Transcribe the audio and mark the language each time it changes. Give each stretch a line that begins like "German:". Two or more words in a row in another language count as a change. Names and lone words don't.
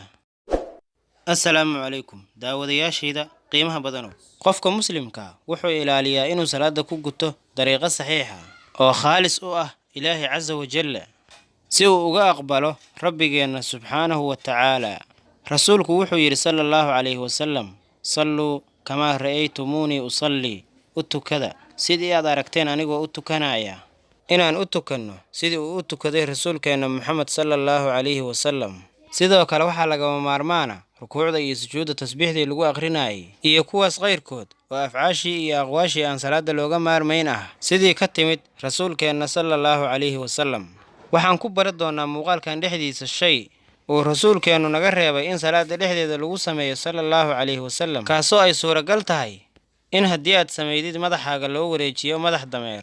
Arabic: السلام عليكم
Somali: daawadayaashayda qiimaha badanow. Qofka muslimka wuxuu ilaaliyaa inuu salaada ku guto dariiqo saxiix ah oo khaalis u ah Ilaahay
Arabic: عز وجل
Somali: si uu uga aqbalo Rabbigeena
Arabic: سبحانه وتعالى.
Somali: Rasuulku wuxuu yiri
Arabic: صلى الله عليه وسلم: "صلوا كما رأيتموني أصلي."
Somali: Utukada sidii aad aragteen anigoo u tukanaya. Inaan u tukanno sidii uu u tukaday rasuulkeena Muhammad
Arabic: صلى الله عليه وسلم.
Somali: Sidoo kale waxaa laga maarmaana rukuucda iyo sujuudda tasbiixda lagu aqrinayay iyo kuwaas qayrkood oo afcaashii iyo aqwaashii aan salaada looga maarmayn ah sidii ka timid rasuulkeena
Arabic: صلى الله عليه وسلم.
Somali: Waxaan ku bari doonaa muuqaalkan dhexdiisa shay oo rasuulkeenu naga reebay in salaada dhexdeeda lagu sameeyo
Arabic: صلى الله عليه وسلم,
Somali: kaasoo ay suuragal tahay in haddii aad sameydid madaxaaga loo wareejiyo madax dameer.